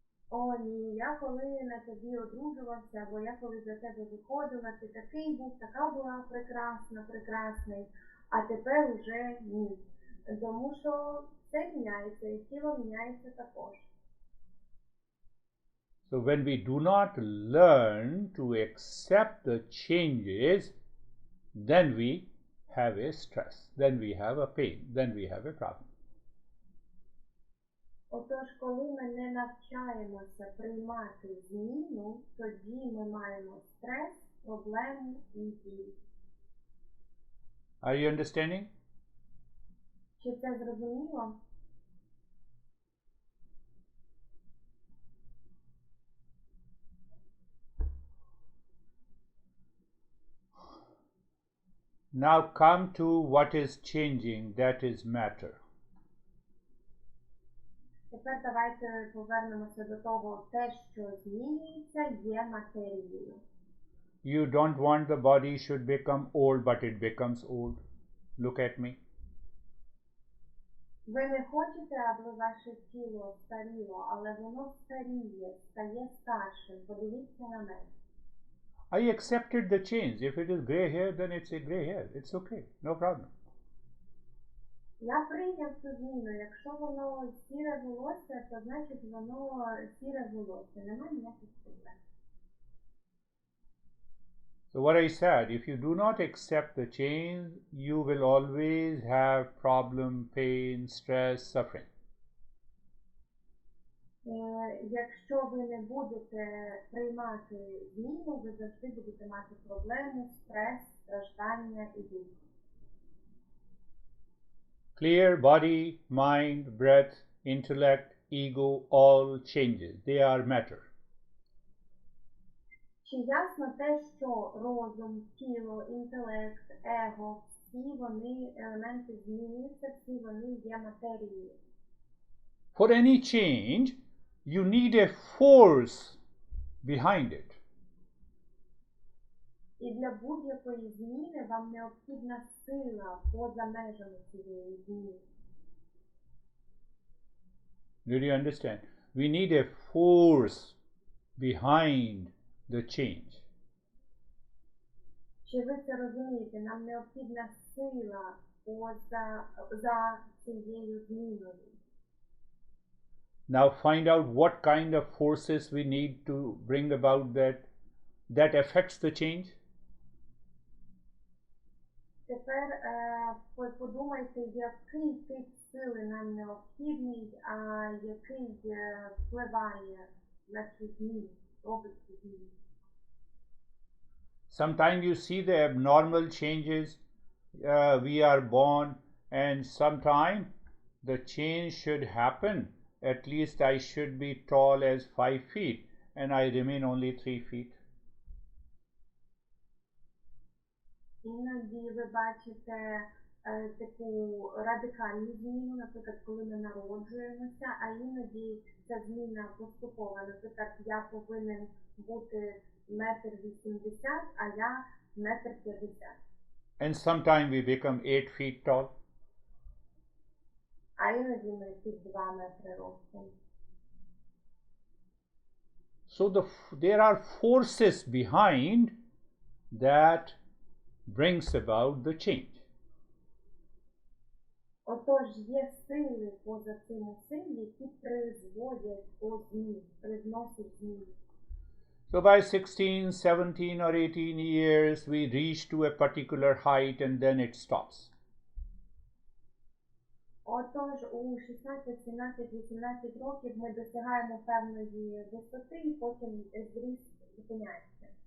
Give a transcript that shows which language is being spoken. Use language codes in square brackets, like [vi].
[uk] О, ні, я коли на тобі одружувався, або я коли за тебе виходила, ти такий був, така була прекрасна, прекрасний, а тепер уже ні. Тому що все міняється, і тіло міняється також. [en] So when we do not learn to accept the changes, then we have a stress, then we have a pain, then we have a problem. [uk] Отож, коли ми не навчаємося приймати зміну, тоді ми маємо стрес, проблему і біль. [en] Are you understanding? [uk] Чи це зрозуміло? [en] Now come to what is changing, that is matter. [uk] Тепер давайте повернемося до того, те, що змінюється, є матерією. [en] You don't want the body should become old, but it becomes old. Look at me. [uk] Ви не хочете, аби ваше тіло старіло, але воно старіє, стає старшим. Подивіться на мене. [en] I accepted the change. If it is gray hair, then it's a gray hair. It's okay, no problem. [uk] Я прийняв цю зміну. Якщо воно сіре волосся, то значить воно сіре волосся. Немає ніяких проблем. [en] So what I said, if you do not accept the change, you will always have problem, pain, stress, suffering. [uk] Якщо ви не будете приймати зміну, ви завжди будете мати проблеми, стрес, страждання і біль. [en] Clear body, mind, breath, intellect, ego, all changes. They are matter. [uk] Чи ясно те, що розум, тіло, інтелект, его, всі вони елементи змінюються, всі вони є матерією? [en] For any change, you need a force behind it. [uk] І для будь-якої зміни вам необхідна сила поза межами цієї зміни. [en] Did you understand? We need a force behind the change. [uk] Чи ви це розумієте? Нам необхідна сила за цією зміною. [en] Now find out what kind of forces we need to bring about that affects the change. [uk] Тепер подумайте, який тип сили нам необхідний, а який впливає на цю зміну, робить цю зміну. [en] Sometimes you see the abnormal changes. We are born, and sometime the change should happen. At least I should be tall as 5 feet, and I remain only 3 feet. [uk] Іноді ви бачите таку радикальну зміну, наприклад, коли ми народжуємося, а іноді ця зміна поступова. Наприклад, я повинен бути 1,80 м, а я 1,50 м. [en] And sometimes we become 8 feet tall. [uk] А іноді ми під 2 метри ростом. [en] So there are forces behind that brings about the change. [uk] Отож, є сили поза цими сил, які призводять до змін, привносять зміни. [en] So by 16, 17 or 18 years, we reach to a particular height and then it stops. [uk] Отож, у 16, 17, 18 років ми досягаємо певної висоти і потім зріст зупиняється.